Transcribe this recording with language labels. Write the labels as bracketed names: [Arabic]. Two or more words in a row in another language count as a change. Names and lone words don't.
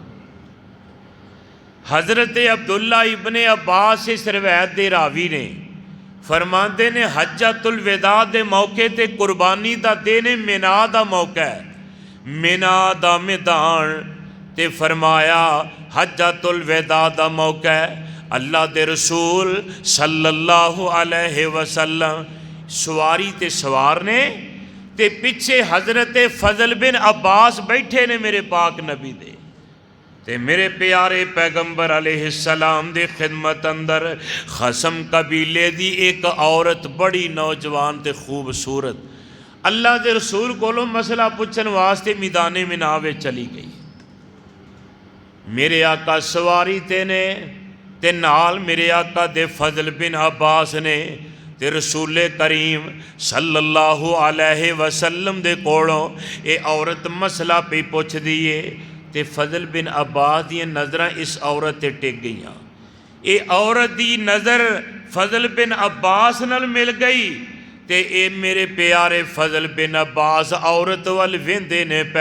[Urdu] حضرت عبداللہ ابن عباس اس روایت کے راوی نے فرماتے نے حجۃ الوداع کے موقع تے قربانی کا دن منیٰ کا موقع ہے، منیٰ کا میدان تے فرمایا حجۃ الوداع کا موقع ہے. [Punjabi] اللہ کے رسول [Arabic] صلى الله عليه وسلم [Punjabi] سواری تے سوار نے تے پچھے حضرت فضل بن عباس بیٹھے نے میرے پاک نبی دے. تے میرے پیارے پیغمبر علیہ السلام دے خدمت اندر خسم قبیلے دی اک عورت بڑی نوجوان تے خوبصورت اللہ کے رسول کولوں مسئلہ پچھن واسطے میدانِ منیٰ میں چلی گئی. میرے آقا سواری تے نے تے نال میرے آقا دے فضل بن عباس نے تے رسولِ کریم [Arabic] صلى الله عليه وسلم [Punjabi] دے کولوں یہ عورت مسئلہ پے پچھ دیے تے فضل بن عباس دی نظراں اس عورت تے ٹک گئیاں. یہ عورت دی نظر فضل بن عباس نال مل گئی تے یہ میرے پیارے فضل بن عباس عورت وال ویندے نے پے.